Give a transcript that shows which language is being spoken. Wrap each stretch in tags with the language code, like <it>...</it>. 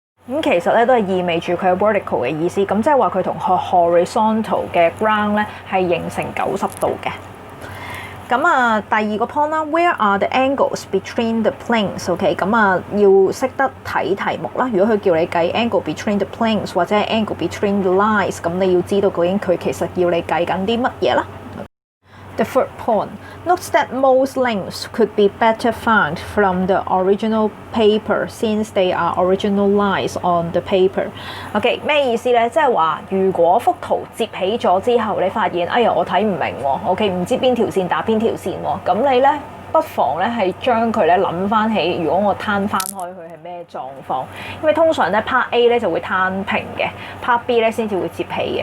<yue>咁其實咧都係意味住佢係 vertical 嘅意思。咁即係話佢同 horizontal 嘅 ground 咧係形成90度嘅。咁啊，第二個 point 啦 ，</yue> <en>Where are the angles between the planes？</en> <yue>OK， 咁啊，要識得睇題目啦。如果佢叫你計</yue> <en>angle between the planes</en> <yue>或者係</yue> <en>angle between the lines，</en> <yue>咁你要知道究竟佢其實要你計緊啲乜嘢啦。</yue> <en>The third point, note that most lengths could be better found from the original paper since they are original lines on the paper.</en> <yue>OK， 咩意思咧？即係話，如果幅圖摺起咗之後，你發現哎呀我睇唔明喎 ，OK 唔知邊條線打邊條線喎，咁你咧不妨咧係將佢咧諗翻起，如果我攤翻開佢係咩狀況？因為通常咧 part A 咧就會攤平嘅 ，part B 咧先至會摺起嘅。</yue>